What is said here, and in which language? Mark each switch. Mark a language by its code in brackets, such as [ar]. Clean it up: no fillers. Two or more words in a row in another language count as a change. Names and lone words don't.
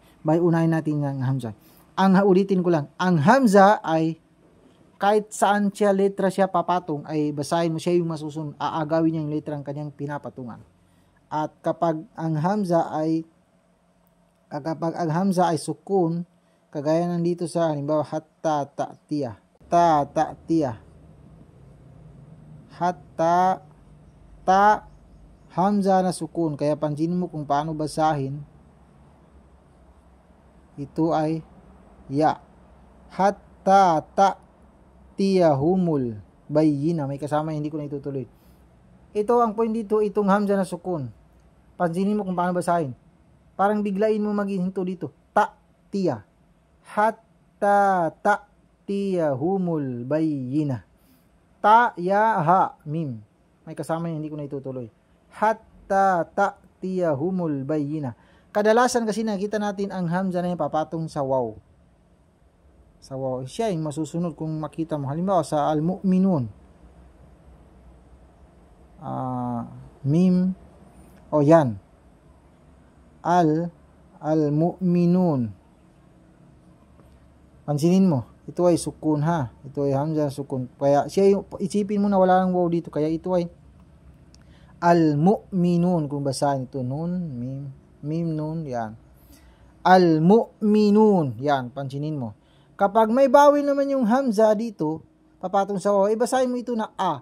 [tl] Bali, unahin natin ang hamza. Ulitin ko lang, ang hamza ay, kahit saan siya letra siya papatong, ay basahin mo siya yung masusunod, aagawin niya yung letra ang kanyang pinapatungan. At kapag ang hamza ay sukun, kagaya nandito sa, halimbawa, [ar] حتى تأتيه. حتى ت [tl] hamza na sukun. Kaya pansinin mo kung paano basahin. Ito ay ya. [ar] حتى تأتيهم البينة. [tl] May kasama, hindi ko na itutuloy. Ito ang point dito, itong hamza na sukun. Pansinin mo kung paano basahin. Parang biglain mo maghihinto dito. [ar] تأتي. حتى تأتيهم البينة. تا، يا، ها، ميم. [tl] May kasama yun, hindi ko na itutuloy. [ar] حتى تأتيهم البينة. [tl] Kadalasan kasi nakita natin ang hamza na yung papatong sa waw. Sa waw. Siya yung masusunod kung makita mo. Halimbawa sa al-mu'minun. Mim. O yan. Al-mu'minun. Pansinin mo. Ito ay sukun ha. Ito ay hamza sukun. Kaya siya yung, isipin mo na wala nang wow dito. Kaya ito ay al-mu'minun. Kung basahin ito, [ar] نون، ميم، نون, [tl] yan. Al-mu'minun. Yan, pansinin mo. Kapag may bawil naman yung hamza dito, papatong sa waw, ibasahin mo ito na a.